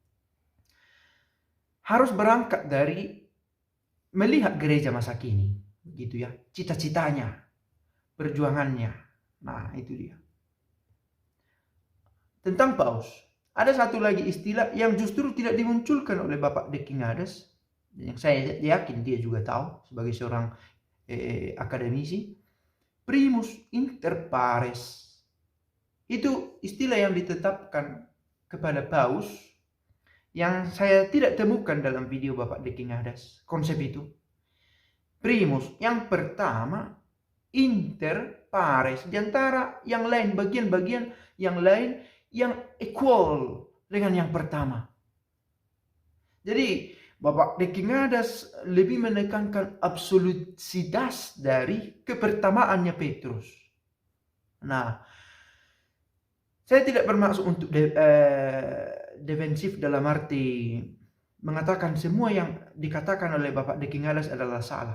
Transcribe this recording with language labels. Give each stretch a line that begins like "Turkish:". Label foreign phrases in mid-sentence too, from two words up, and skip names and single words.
Indonesian: Harus berangkat dari melihat gereja masa kini, gitu ya, cita-citanya, perjuangannya. Nah, itu dia. Tentang paus, ada satu lagi istilah yang justru tidak dimunculkan oleh Bapak De King-Adas, yang saya yakin dia juga tahu sebagai seorang akademisi,
Latin: primus inter pares.
Indonesian: Itu istilah yang ditetapkan kepada paus yang saya tidak temukan dalam video Bapak De King-Adas. Konsep itu primus, yang pertama,
Latin: inter pares,
Indonesian: di antara yang lain, bagian-bagian yang lain yang equal dengan yang pertama. Jadi Bapak De King-Adas lebih menekankan absolutitas dari kepertamaannya Petrus. Nah, saya tidak bermaksud untuk defensif dalam arti mengatakan semua yang dikatakan oleh Bapak De King-Adas adalah salah.